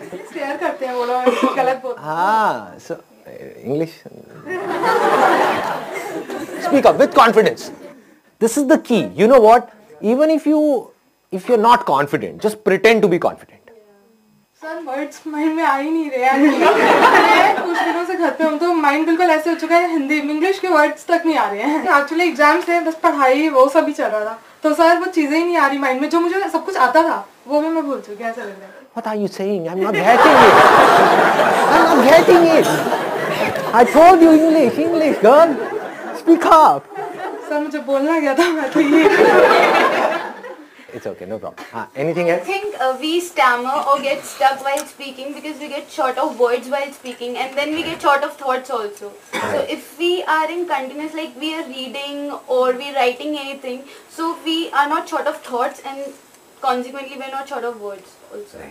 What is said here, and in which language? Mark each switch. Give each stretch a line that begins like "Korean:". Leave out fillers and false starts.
Hindi: Stare करते हैं वो लोग गलत बोलते हैं.
English: So English. Speak up with confidence. This is the key. You know what? Even if you're not confident, just pretend to be confident.
Hindi: Sir words mind में आ ही नहीं रहे हैं. कुछ दिनों से घर पे हम तो माइंड बिल्कुल ऐसे हो चुका है, हिंदी इंग्लिश के वर्ड्स तक नहीं आ रहे हैं. एक्चुअली एग्जाम्स थे, बस पढ़ाई वो सब ही चल रहा था, तो सर वो चीजें ही नहीं आ रही माइंड में जो मुझे सब कुछ आता था वो भी मैं भूल चुकी. ऐसा लग रहा है.
English: What are you saying? I'm not getting it. I'm not getting it. I told you English, girl. Speak up.
Hindi: Sir मुझे बोलना गया था मैं तो ये.
English: It's okay, no problem. Anything I else? think we stammer or get stuck while speaking because we get short of words while speaking, and then we get short of thoughts also. So if we are in continuous, like we are reading or we are writing anything, so we are not short of thoughts, and consequently we are not short of words also.